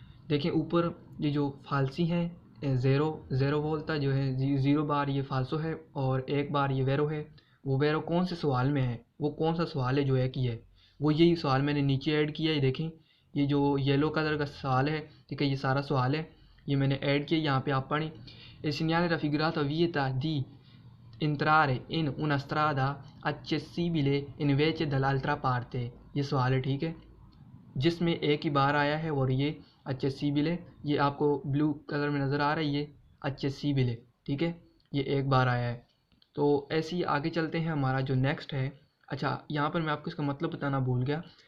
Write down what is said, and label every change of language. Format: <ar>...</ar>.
<hi>देखें ऊपर ये जो फालसी हैं, ज़ेरो बोलता जो है, ज़ीरो बार ये फालसो है और एक बार ये वेरो है। वो वेरो कौन से सवाल में है, वो कौन सा सवाल है जो एक ही है, वो यही सवाल मैंने नीचे ऐड किया है। देखें ये जो येलो कलर का सवाल है, ठीक है, ये सारा सवाल है, ये मैंने ऐड किया।</hi> <it>यहाँ पे आप पढ़ें, il segnale raffigurato vieta di entrare in una strada accessibile invece dall'altra parte।</it> <hi>ये सवाल है, ठीक है, जिसमें एक ही बार आया है और ये accessibile, ये आपको ब्लू कलर में नज़र आ रहा है, ये accessibile, ठीक है, ये एक बार आया है। तो ऐसे ही आगे चलते हैं। हमारा जो नेक्स्ट है, अच्छा यहाँ पर मैं आपको इसका मतलब बताना भूल गया।</hi>